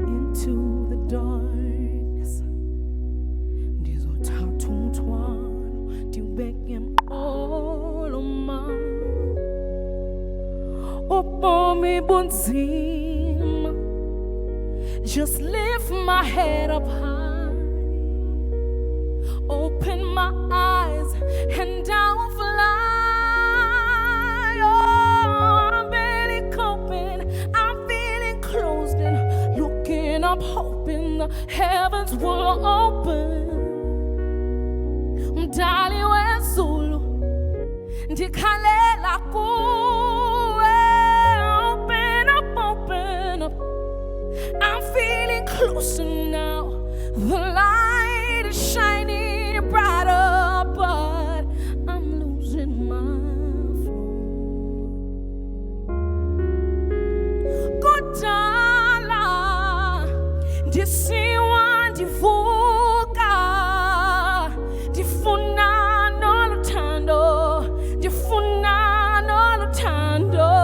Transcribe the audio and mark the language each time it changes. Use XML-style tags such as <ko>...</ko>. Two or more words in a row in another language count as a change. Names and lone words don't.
<en>into the darkness.</en> <xh>Ndizothatha umthwalo ndiwubeke emqoloma. Ubomi bunzima,</xh> <en>just lift my head up high, open my eyes and I'll fly. Oh, I'm barely coping, I'm feeling closed in, looking up, hoping the heavens will open.</en> <xh>Mdali wezulu ndikhalela kuwe,</xh> <en>open up. I'm feeling closer now. The light is shining brighter, but I'm losing my flow.</en> <xh>Kudala ndisiwa ndivuka, ndifuna noluthando, ndifuna noluthando.</xh>